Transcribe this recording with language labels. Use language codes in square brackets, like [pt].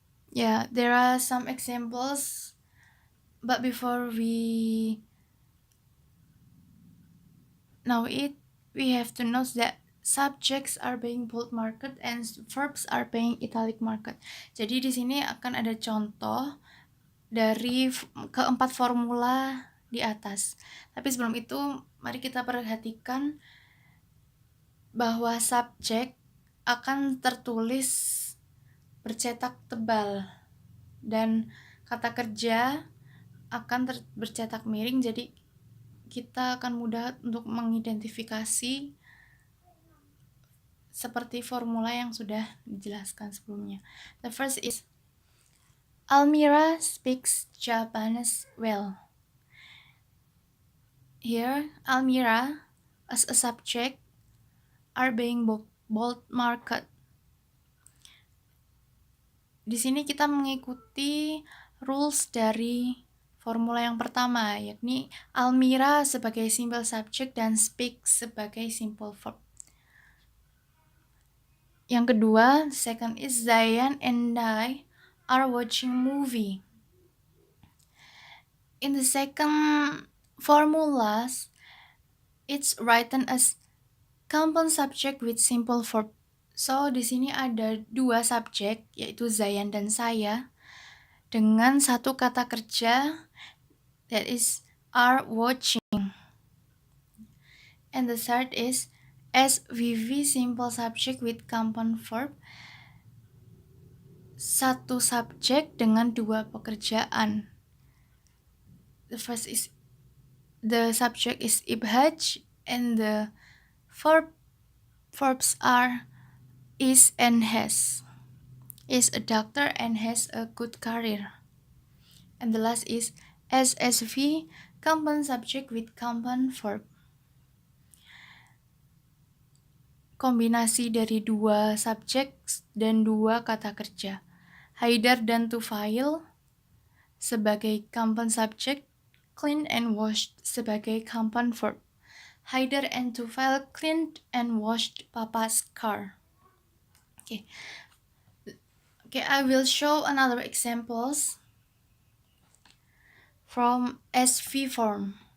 [en] Yeah, there are some examples, but before we know it, we have to note that subjects are being bold marked and verbs are being italic marked. [id] Jadi di sini akan ada contoh dari keempat formula di atas. Tapi sebelum itu, mari kita perhatikan bahwa subjek akan tertulis bercetak tebal dan kata kerja akan bercetak miring, jadi kita akan mudah untuk mengidentifikasi seperti formula yang sudah dijelaskan sebelumnya. [en] The first is Almira speaks Japanese well. Here, Almira as a subject are being bold marked. [id] Di sini kita mengikuti rules dari formula yang pertama, yakni Almira sebagai simple subject dan speak sebagai simple verb. Yang kedua, [en] second is Zayan and I are watching movie. In the second formulas, it's written as compound subject with simple verb. [id] So, di sini ada dua subjek, yaitu Zayan dan saya, dengan satu kata kerja, [en] that is are watching. And the third is SVV simple subject with compound verb. [id] Satu subjek dengan dua pekerjaan. [en] The first is the subject is ibhaj and the verbs are is and has. Is a doctor and has a good career. And the last is SSV compound subject with compound verb. [id] Kombinasi dari dua subjek dan dua kata kerja. Haidar dan Tufail sebagai compound subject, [en] clean and washed [id] sebagai compound verb. [en] Haidar and Tufail cleaned and washed Papa's car. Okay, I will show another examples from SV form.